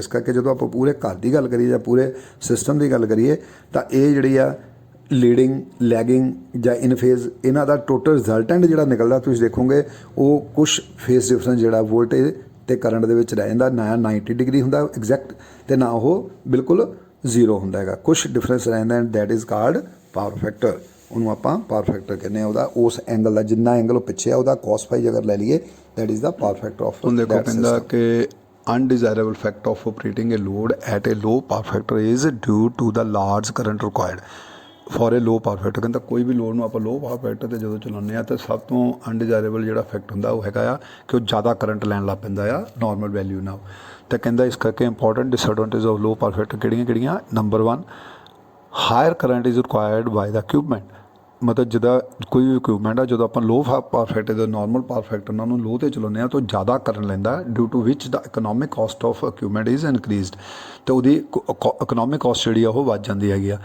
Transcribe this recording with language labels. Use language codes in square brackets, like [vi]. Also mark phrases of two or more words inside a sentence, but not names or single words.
[pa] ਇਸ ਕਰਕੇ ਜਦੋਂ ਆਪਾਂ ਪੂਰੇ ਘਰ ਦੀ ਗੱਲ ਕਰੀਏ ਜਾਂ ਪੂਰੇ ਸਿਸਟਮ ਦੀ ਗੱਲ ਕਰੀਏ ਤਾਂ ਇਹ ਜਿਹੜੀ ਆ [en] leading, lagging [pa] ਜਾਂ [en] in phase, [pa] ਇਹਨਾਂ ਦਾ [en] total resultant [pa] ਜਿਹੜਾ ਨਿਕਲਦਾ ਤੁਸੀਂ ਦੇਖੋਗੇ ਉਹ ਕੁਛ [en] phase difference [pa] ਜਿਹੜਾ ਵੋਲਟੇਜ ਅਤੇ ਕਰੰਟ ਦੇ ਵਿੱਚ ਰਹਿ ਜਾਂਦਾ, ਨਾ 90 ਡਿਗਰੀ ਹੁੰਦਾ ਐਗਜ਼ੈਕਟ ਅਤੇ ਨਾ ਉਹ ਬਿਲਕੁਲ 0 ਹੁੰਦਾ ਹੈਗਾ, ਕੁਛ ਡਿਫਰੈਂਸ ਰਹਿੰਦਾ, [en] and that is called power factor. [pa] ਉਹਨੂੰ ਆਪਾਂ [en] power factor [pa] ਕਹਿੰਦੇ ਹਾਂ, ਉਹਦਾ ਉਸ ਐਂਗਲ ਦਾ ਜਿੰਨਾ ਐਂਗਲ ਉਹ ਪਿੱਛੇ ਆ ਉਹਦਾ cos φ ਅਗਰ ਲੈ ਲਈਏ, [en] that is the power factor of. [pa] ਹੁਣ ਦੇਖੋ ਕਹਿੰਦਾ ਕਿ [en] undesirable fact of operating a load at a low power factor is due to the large current required for a low power factor। [pa] ਕਹਿੰਦਾ ਕੋਈ ਵੀ ਲੋਡ ਨੂੰ ਆਪਾਂ [en] low power factor [pa] ਤੇ ਜਦੋਂ ਚਲਾਉਂਦੇ ਆ ਤਾਂ ਸਭ ਤੋਂ undesirable ਜਿਹੜਾ ਇਫੈਕਟ ਹੁੰਦਾ ਉਹ ਹੈਗਾ ਆ ਕਿ ਉਹ ਜ਼ਿਆਦਾ ਕਰੰਟ ਲੈਣ ਲੱਗ ਪੈਂਦਾ ਆ [en] normal value [pa] ਨਾਲ। ਤਾਂ ਕਹਿੰਦਾ ਇਸ ਕਰਕੇ [en] important disadvantage of low power factor [pa] ਕਿਹੜੀਆਂ ਨੰਬਰ [en] 1, higher current is required by the equipment. [pa] ਮਤਲਬ ਜਿੱਦਾਂ ਕੋਈ ਵੀ ਇਕਵਿਪਮੈਂਟ ਆ, ਜਦੋਂ ਆਪਾਂ [en] low power factor [pa] ਦਾ [en] normal power factor [pa] ਨਾਲ ਉਹਨੂੰ ਲੋਅ 'ਤੇ ਚਲਾਉਂਦੇ ਹਾਂ ਤਾਂ ਜ਼ਿਆਦਾ ਕਰਨ ਲੈਂਦਾ, [en] due to which the economic cost of equipment is increased, [pa] ਅਤੇ ਉਹਦੀ [en] economic cost [pa] ਜਿਹੜੀ ਆ ਉਹ ਵੱਧ ਜਾਂਦੀ ਹੈਗੀ ਆ।